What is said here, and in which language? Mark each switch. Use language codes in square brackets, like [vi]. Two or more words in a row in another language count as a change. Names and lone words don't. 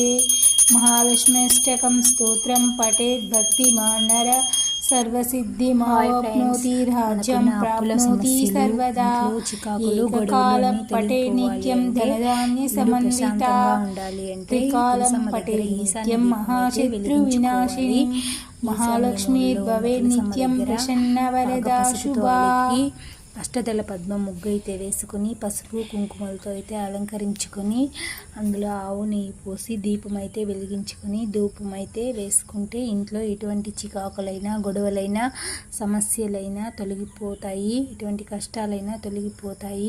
[sa] महालक्ष्म्यष्टकं स्तोत्रं पठेत् भक्तिमान् नरः सर्वसिद्धिमाप्नोति राज्यं प्राप्नोति सर्वदा। एककालं पठे नित्यं धनधान्यसमन्विता त्रिकालं पठे नित्यं महाशत्रुविनाशिनी महालक्ष्मीर्भवेत् नित्यं प्रसन्नवरदा शुभा। [te] అష్టదళ పద్మ ముగ్గు అయితే వేసుకొని పసుపు కుంకుమలతో అయితే అలంకరించుకొని అందులో ఆవు నెయ్యి పోసి దీపం అయితే వెలిగించుకొని ధూపం అయితే వేసుకుంటే ఇంట్లో ఎటువంటి చికాకులైనా గొడవలైనా సమస్యలైనా తొలగిపోతాయి, ఎటువంటి కష్టాలైనా తొలగిపోతాయి.